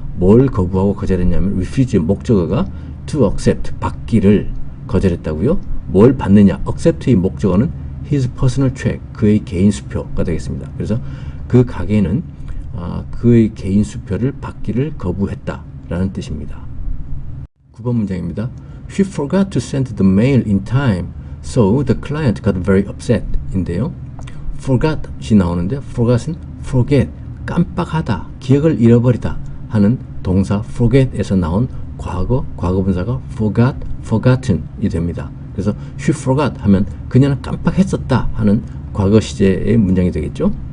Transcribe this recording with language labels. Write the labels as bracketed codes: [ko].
[ko] 뭘 거부하고 거절했냐면 refuse의 목적어가 to accept, 받기를 거절했다고요. 뭘 받느냐? accept의 목적어는 his personal check, 그의 개인 수표가 되겠습니다. 그래서 그 가게는 그의 개인 수표를 받기를 거부했다라는 뜻입니다. 9번 문장입니다. [en] She forgot to send the mail in time, so the client got very upset [ko] 인데요. forgot이 나오는데 forgot은 forget, 깜빡하다, 기억을 잃어버리다 하는 동사 forget에서 나온 과거분사가 forgot, forgotten이 됩니다. 그래서 she forgot 하면 그녀는 깜빡했었다 하는 과거 시제의 문장이 되겠죠.